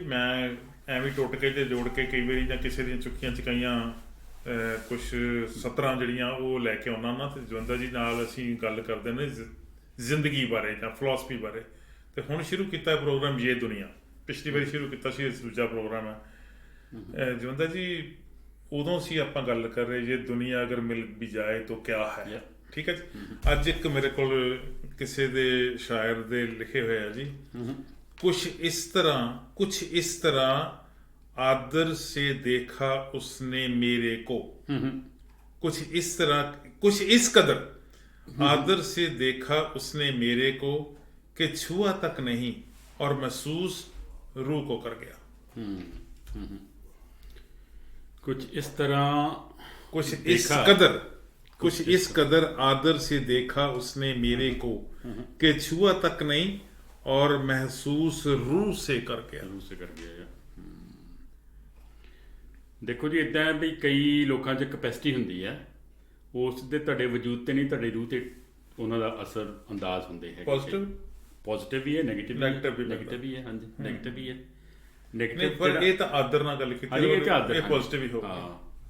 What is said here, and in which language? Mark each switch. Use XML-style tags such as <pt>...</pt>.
<pa>ਮੈਂ ਐਵੇਂ ਟੁੱਟ ਕੇ ਤੇ ਜੋੜ ਕੇ ਕਈ ਵਾਰੀ ਜਾਂ ਕਿਸੇ ਦੀਆਂ ਚੁੱਕੀਆਂ ਚਕਾਈਆਂ ਕੁਛ ਸਤਰਾਂ ਜਿਹੜੀਆਂ ਉਹ ਲੈ ਕੇ ਆਉਣਾ ਨਾ, ਤੇ ਜਵੰਦਾ ਜੀ ਨਾਲ ਅਸੀਂ ਗੱਲ ਕਰਦੇ ਨੇ ਜ਼ਿੰਦਗੀ ਬਾਰੇ ਜਾਂ ਫਿਲਾਸਫੀ ਬਾਰੇ। ਤੇ ਹੁਣ ਸ਼ੁਰੂ ਕੀਤਾ ਪ੍ਰੋਗਰਾਮ ਇਹ ਦੁਨੀਆ। ਪਿਛਲੀ ਵਾਰੀ ਸ਼ੁਰੂ ਕੀਤਾ ਸੀ, ਦੂਜਾ ਪ੍ਰੋਗਰਾਮ ਹੈ। ਜਵੰਦਾ ਜੀ, ਉਦੋਂ ਸੀ ਆਪਾਂ ਗੱਲ ਕਰ ਰਹੇ ਜੇ ਦੁਨੀਆ ਅਗਰ ਮਿਲ ਵੀ ਜਾਏ ਤਾਂ ਕਿਆ ਹੈ। ਠੀਕ ਹੈ ਜੀ। ਅੱਜ ਇੱਕ ਮੇਰੇ ਕੋਲ ਕਿਸੇ ਦੇ ਸ਼ਾਇਰ ਦੇ ਲਿਖੇ ਹੋਏ ਆ ਜੀ, ਕੁਛ ਇਸ ਤਰ੍ਹਾਂ</pa> <hi>आदर से देखा उसने मेरे को, कुछ इस कदर आदर से देखा उसने मेरे को कि छुआ तक नहीं और महसूस रूह को कर गया। कुछ इस तरह कुछ इस कदर आदर से देखा उसने मेरे को कि छुआ तक नहीं और महसूस रूह से कर गया।</hi> <pa>ਦੇਖੋ ਜੀ, ਇੱਦਾਂ ਹੈ ਵੀ ਕਈ ਲੋਕਾਂ 'ਚ ਕਪੈਸਿਟੀ ਹੁੰਦੀ ਹੈ, ਉਸ ਦੇ ਤੁਹਾਡੇ ਵਜੂਦ 'ਤੇ ਨਹੀਂ, ਤੁਹਾਡੇ ਰੂਹ 'ਤੇ ਉਹਨਾਂ ਦਾ ਅਸਰ ਅੰਦਾਜ਼ ਹੁੰਦੇ ਹੈ। ਪੋਜ਼ਿਟਿਵ ਵੀ ਹੈ, ਨੈਗੇਟਿਵ ਵੀ ਹੈ। ਹਾਂਜੀ, ਨੈਗੇਟਿਵ ਵੀ ਹੈ। ਨੈਗੇਟਿਵ ਪਰ ਇਹ ਤਾਂ ਆਦਰ ਨਾਲ ਗੱਲ ਕੀਤੀ, ਇਹ ਪੋਜ਼ਿਟਿਵ ਹੀ ਹੋਊਗਾ।</pa>